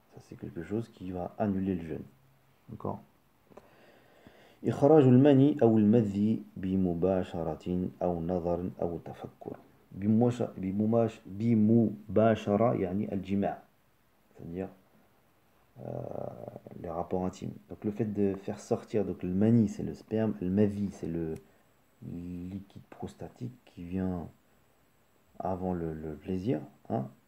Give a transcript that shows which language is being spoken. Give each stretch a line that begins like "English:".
French: Ça c'est quelque chose qui va annuler le jeûne. D'accord.
Arabic: إخراج المني أو المذي بمباشرة أو نظر أو تفكر. بمباشرة يعني الجماع,
French: c'est-à-dire les rapports intimes. Donc le fait de faire sortir, donc le mani c'est le sperme, le mavi c'est le liquide prostatique qui vient avant le plaisir, hein.